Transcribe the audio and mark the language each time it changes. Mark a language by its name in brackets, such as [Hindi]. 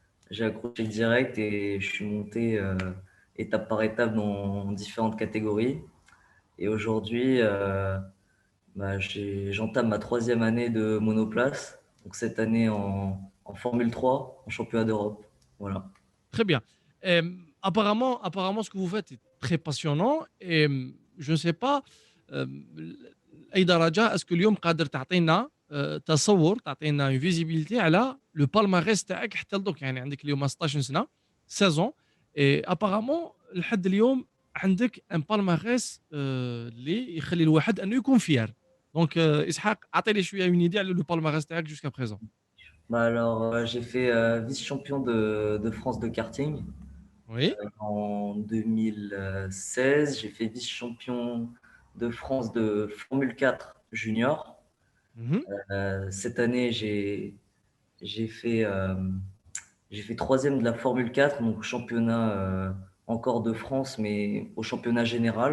[French] J'ai accroché direct et je suis monté étape par étape dans différentes catégories. Et aujourd'hui, j'entame ma troisième année de monoplace. Donc cette année en Formule 3, en championnat d'Europe. Voilà. Très bien. Apparemment, ce que vous faites est très passionnant. Et je ne sais pas [Arabic] أي درجة اسكو اليوم قادر تعطينا تصور، تعطينا اون فيزيبيليتي على لو بالماريس تاعك حتى لدوك. يعني عندك اليوم 16 سنة، 16 اي ابارامون لحد اليوم عندك ان بالماريس اللي يخلي الواحد انه يكون فيار. دونك اسحاق، اعطيني شويه اون ايدي على لو بالماريس تاعك جوسكا بريزون. [French] J'ai fait vice-champion de France de karting وي. en 2016. J'ai fait vice-champion de France de Formule 4 junior. Cette année, j'ai fait, euh, j'ai fait troisième de la Formule 4, donc championnat encore de France, mais au championnat général,